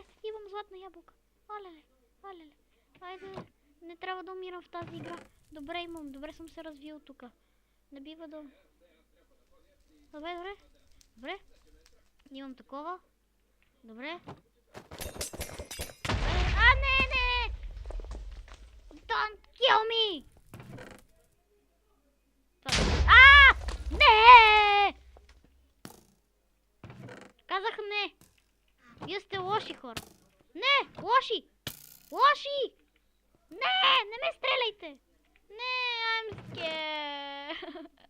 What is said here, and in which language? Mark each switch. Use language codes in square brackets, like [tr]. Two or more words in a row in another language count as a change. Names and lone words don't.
[bg] Имам златна ябълка. Алеле. Айде. Не трябва да умирам в тази игра. Добре съм се развил тук. Не бива да... Добре. Имам такова. Добре. Не! [en] Don't kill me! [bg] Не! Казах не! Вие сте лоши хора! Не! Лоши! Не ме стреляйте! Не, [en] I'm scared!